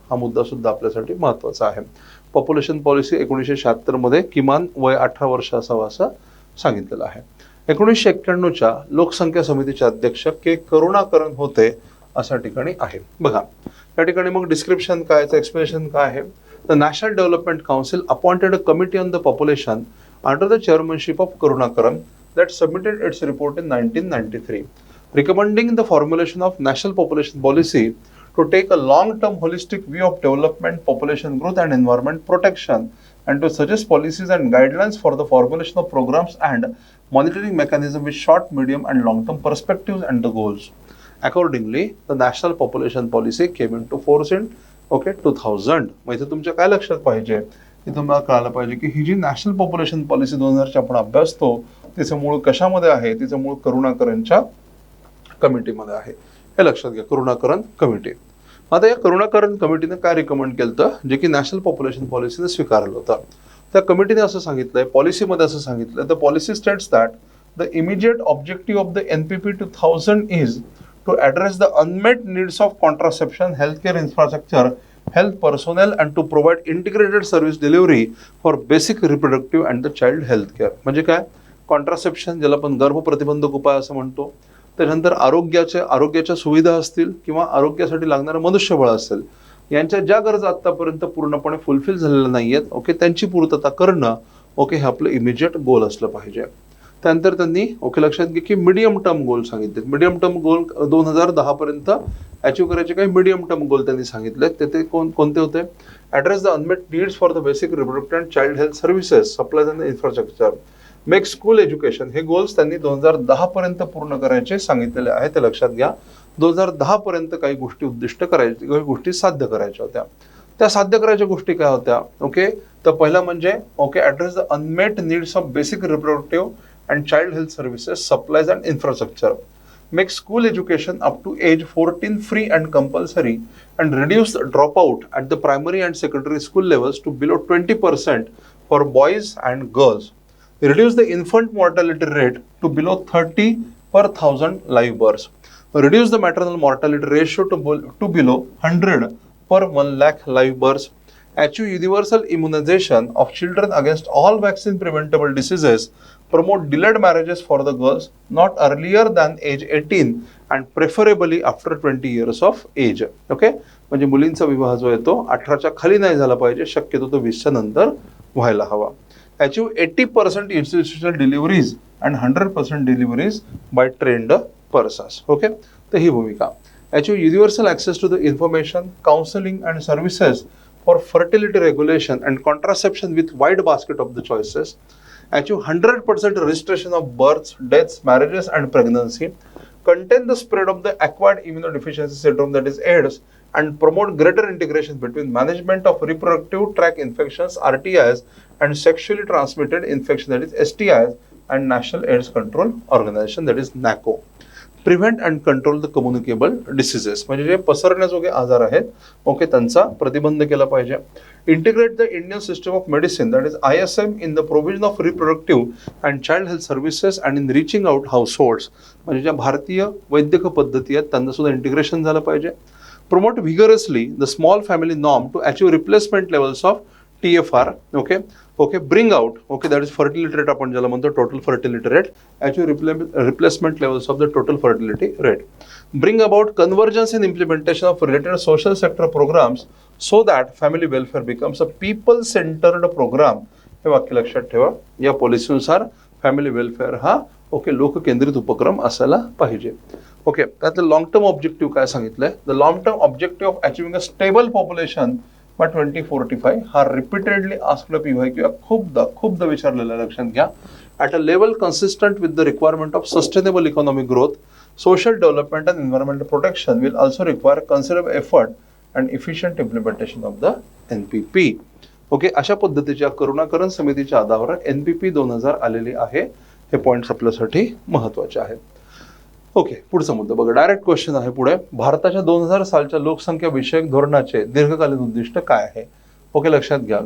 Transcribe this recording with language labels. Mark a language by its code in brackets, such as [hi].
[mr] हा मुद्दा सुद्धा आपल्यासाठी महत्त्वाचा आहे. पॉप्युलेशन पॉलिसी 1976 मध्ये किमान वय 18 वर्ष असावं असं सांगितलेलं आहे. 1991च्या लोकसंख्या समितीचे अध्यक्ष के करुणाकरन होते अशा ठिकाणी आहे. बघा या ठिकाणी मग डिस्क्रिप्शन काय, एक्सप्लेनेशन काय आहे? [en] The national development council appointed a committee on the population under the chairmanship of Karunakaran that submitted its report in 1993, recommending the formulation of national population policy to take a long-term holistic view of development, population growth and environment protection, and to suggest policies and guidelines for the formulation of programs and monitoring mechanism with short, medium and long-term perspectives and the goals. Accordingly, the national population policy came into force in 2000. [mr] म्हणजे तुमच्या काय लक्षात पाहिजे की तुम्हाला कळायला पाहिजे की ही जी नॅशनल पॉप्युलेशन पॉलिसी 2000ची आपण अभ्यासतो तिचं मूळ कशामध्ये आहे? तिचं मूळ करुणाकरनच्या कमिटीमध्ये आहे, हे लक्षात घ्या. करुणाकरन कमिटी. आता या करुणाकरन कमिटीने काय रिकमेंड केलं होतं जे की नॅशनल पॉप्युलेशन पॉलिसीने स्वीकारलं होतं? त्या कमिटीने असं सांगितलंय, पॉलिसीमध्ये असं सांगितलं, [en] The policy states that the immediate objective of the NPP 2000 is to address the unmet needs of contraception, healthcare infrastructure, health personnel and to provide integrated service delivery for basic reproductive and the child health care. [mr] म्हणजे काय? Contraception ज्याला आपण गर्भ प्रतिबंधक उपाय असं म्हणतो, त्यानंतर आरोग्याच्या सुविधा असतील किंवा आरोग्यासाठी लागणारं मनुष्यबळ असेल, यांच्या ज्या गरजा आतापर्यंत पूर्णपणे फुलफिल झालेल्या नाहीयेत त्यांची पूर्तता करणं हे आपलं इमिजिएट गोल असलं पाहिजे. त्यानंतर त्यांनी लक्षात घ्या की मीडियम टर्म गोल सांगितले. मीडियम टर्म गोल 2010 पर्यंत अचीव करायचे काही मीडियम टर्म गोल त्यांनी सांगितले. ते कोणते होते? [en] Address the unmet needs for the basic reproductive and child health services, supplies and infrastructure, make school education. [mr] हे गोल्स त्यांनी 2010 पर्यंत पूर्ण करायचे सांगितलेले आहे, ते लक्षात घ्या. 2010 पर्यंत काही गोष्टी उद्दिष्ट करायचे, काही गोष्टी साध्य करायच्या होत्या. त्या साध्य करायच्या गोष्टी काय होत्या? तर पहिला म्हणजे [en] Address the unmet needs of basic reproductive and child health services, supplies and infrastructure, make school education up to age 14 free and compulsory, and reduce dropout at the primary and secondary school levels to below 20% for boys and girls, reduce the infant mortality rate to below 30 per 1000 live births, reduce the maternal mortality ratio to below 100 per 1 lakh live births, achieve universal immunization of children against all vaccine preventable diseases, promote delayed marriages for the girls not earlier than age 18 and preferably after 20 years of age. [mr] Okay, म्हणजे मुलींचा विवाह जो आहे तो 18च्या खाली नाही झाला पाहिजे, शक्यतो तो 20च्या नंतर व्हायला हवा. [en] Achieve 80% institutional deliveries and 100% deliveries by trained persons. [mr] Okay, तर ही भूमिका. [en] Achieve universal access to the information, counselling and services for fertility regulation and contraception with wide basket of the choices. Achieve 100% registration of births, deaths, marriages and pregnancy. Contain the spread of the acquired immunodeficiency syndrome, that is AIDS, and promote greater integration between management of reproductive tract infections, RTIs, and sexually transmitted infection, that is STIs, and National AIDS Control Organization, that is NACO. Prevent and control the communicable diseases, [mr] म्हणजे जे पसरण्याजोगे आजार आहेत, okay, त्यांचा प्रतिबंध केला पाहिजे. [en] integrate the Indian system of medicine, that is ISM, in the provision of reproductive and child health services and in reaching out households, [mr] म्हणजे ज्या भारतीय वैद्यक पद्धती आहेत त्यांना सुद्धा इंटिग्रेशन झालं पाहिजे. [en] Promote vigorously the small family norm to achieve replacement levels of TFR. Okay okay, bring out, okay, that is fertility rate [mr] आपण ज्याला म्हणतो, [en] Total fertility rate. Achieve replacement levels of the total fertility rate. Bring about convergence in implementation of related social sector programmes so that family welfare becomes a people centred programme. [mr] हे वाक्य लक्षात ठेवा. या पॉलिसीनुसार family welfare हा, okay, लोककेंद्रित उपक्रम असायला पाहिजे. Okay, त्यातलं लॉंग टर्म ऑब्जेक्टिव्ह काय सांगितलंय? [en] the long term objective of achieving a stable population by 2045 [mr] हा रिपीटेडली आस्क्ड PYQ खूपदा विचारलेला, लक्षात घ्या. [en] At a level consistent with the requirement of sustainable economic growth, social development and environmental protection will also require considerable effort and efficient implementation of the NPP. [mr] Okay, अशा पद्धतीच्या करुणाकरण समितीच्या आधारावर NPP 2000 आलेली आहे. हे पॉईंट्स आपल्यासाठी महत्त्वाचे आहेत. ओके, पुढचा मुद्दा बघा. डायरेक्ट क्वेश्चन आहे पुढे. भारताच्या 2000 सालच्या लोकसंख्या विषयक धोरणाचे दीर्घकालीन उद्दिष्ट काय आहे? ओके, लक्षात घ्या.